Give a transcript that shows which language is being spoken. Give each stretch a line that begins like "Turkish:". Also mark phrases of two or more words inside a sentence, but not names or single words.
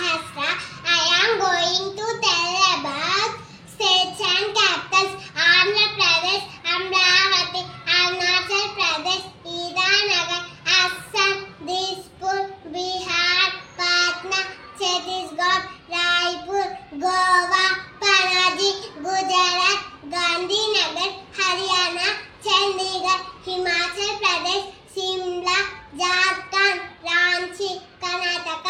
English: Maharashtra. I am going to tell about states and capitals. Andhra Pradesh, Amravati, Arunachal Pradesh, Idanagar, Assam, Dispur, Bihar, Patna, Chhattisgarh, Raipur, Goa, Panaji, Gujarat, Gandhinagar, Haryana, Chandigarh, Himachal Pradesh, Shimla, Jharkhand, Ranchi, Karnataka,